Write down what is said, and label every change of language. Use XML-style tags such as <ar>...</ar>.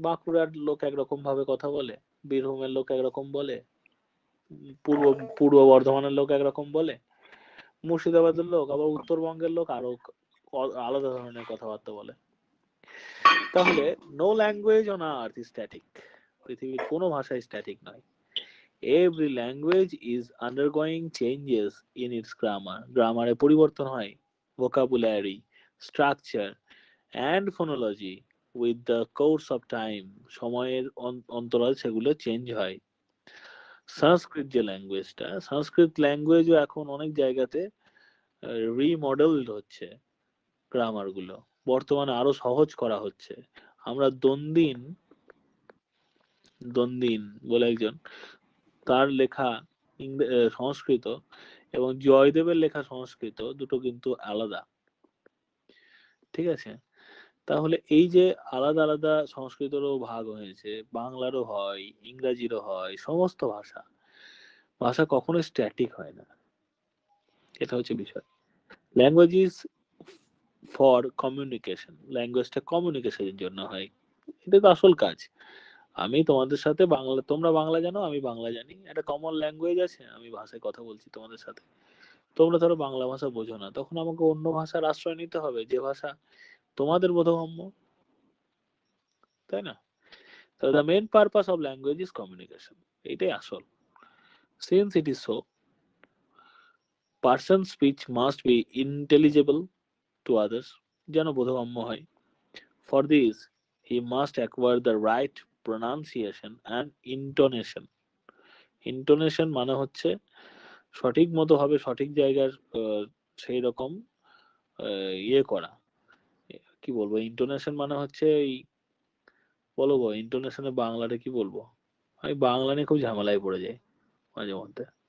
<bn>বাঁকুড়ার লোক একরকম ভাবে কথা বলে, বীরভূমের লোক একরকম বলে, পূর্ব পূর্ব বর্ধমানের লোক একরকম বলে, মুর্শিদাবাদের লোক আবার উত্তরবঙ্গের লোক আরো আলাদা ধরনের কথাবার্তা বলে।</bn> <en>তাহলে no language on earth is static,</en> <bn>পৃথিবীর কোনো ভাষাই স্ট্যাটিক নয়।</bn> <en>every language is undergoing changes in its grammar,</en> <bn>গ্রামারে পরিবর্তন হয়,</bn> <en>vocabulary, structure, and phonology with the course of time,</en> <bn>সময়ের অন্তরাল সেগুলো চেঞ্জ হয়। সংস্কৃত যে ল্যাঙ্গুয়েজটা, সংস্কৃত ল্যাঙ্গুয়েজও এখন অনেক জায়গাতে রিমডেলড হচ্ছে, গ্রামার গুলো বর্তমানে আরো সহজ করা হচ্ছে। আমরা দন্দিন দন্দিন বলে একজন, তার লেখা সংস্কৃত এবং জয়দেবের লেখা সংস্কৃত দুটো কিন্তু আলাদা, ঠিক আছে? তাহলে এই যে আলাদা আলাদা সংস্কৃতেরও ভাগ হয়েছে, বাংলারও হয়, ইংরাজিরও হয়, সমস্ত ভাষা ভাষা কখনো স্ট্যাটিক হয় না, এটা হচ্ছে বিষয়।</bn> <en>language is for communication,</en> <bn>ল্যাঙ্গুয়েজটা কমিউনিকেশনের জন্য হয়, এটা তো আসল কাজ। আমি তোমাদের সাথে বাংলা, তোমরা বাংলা জানো, আমি বাংলা জানি, একটা কমন ল্যাঙ্গুয়েজ আছে, আমি ভাষায় কথা বলছি তোমাদের সাথে। তোমরা ধরো বাংলা ভাষা বোঝো না, তখন আমাকে অন্য ভাষার আশ্রয় নিতে হবে যে ভাষা তোমাদের বোধগম্য, তাই না?</bn> <en>So the main purpose of language is communication.</en> <bn>এটাই আসল।</bn> <en>Since it is so, person's speech must be intelligible to others,</en> <bn>যেন বোধগম্য হয়।</bn> <en>For this, he must acquire the right pronunciation and intonation.</en> <bn>Intonation মানে হচ্ছে সঠিক মতো ভাবে সঠিক জায়গার সেই রকম ইয়ে করা। কি বলবো, ইন্টোনেশন মানে হচ্ছে এই, বলো গো ইন্টোনেশনে বাংলাটা কি বলবো? আমি বাংলা নিয়ে খুব ঝামেলায় পড়ে যাই মাঝে মধ্যে।</bn>